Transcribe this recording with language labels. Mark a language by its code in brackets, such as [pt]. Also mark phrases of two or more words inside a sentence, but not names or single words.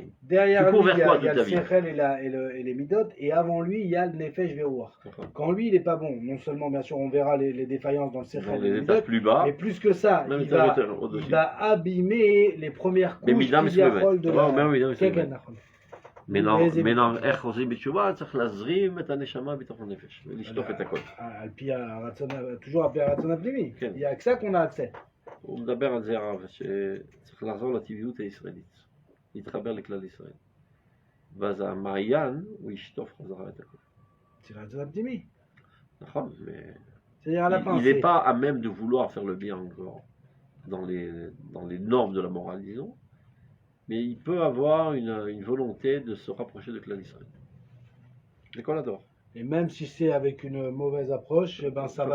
[fr] Derrière lui, il y a toute le ta vie. Sechel et les Midot, et avant lui, il y a le [he] נפש ורוח. [fr] Quand lui, il n'est pas bon, non seulement, bien sûr, on verra les défaillances dans le Dans Sechel et les les étages Midot, plus bas, mais plus que ça, même il étage va au-dessus. abîmer les premières Mais couches Midam, du c'est le diaphole de Ouais, mais la... Midam, c'est le כן, bête. [he] נכון. maintenant, איך חוזרים בתשובה? צריך להזרים את הנשמה בתוך הנפש, ולשטוף את הכל. על פי toujours על פי הרצון הפנימי. כן. [fr] Il y a que ça qu'on a accès. [he] הוא מדבר על זה הרב, שצריך לחזור לטבעיות הישראלית, להתחבר לכלל ישראל. ואז המעיין, הוא ישטוף חזרה את הכל. [fr] C'est le [he] הרצון הפנימי. [fr] נכון, mais C'est-à-dire à la fin, il n'est pas à même de vouloir faire le bien encore dans les normes de la morale, disons, mais il peut avoir une volonté de se rapprocher de Klal Israël. C'est qu'on adore. Et même si c'est avec une mauvaise approche, eh ben ça va.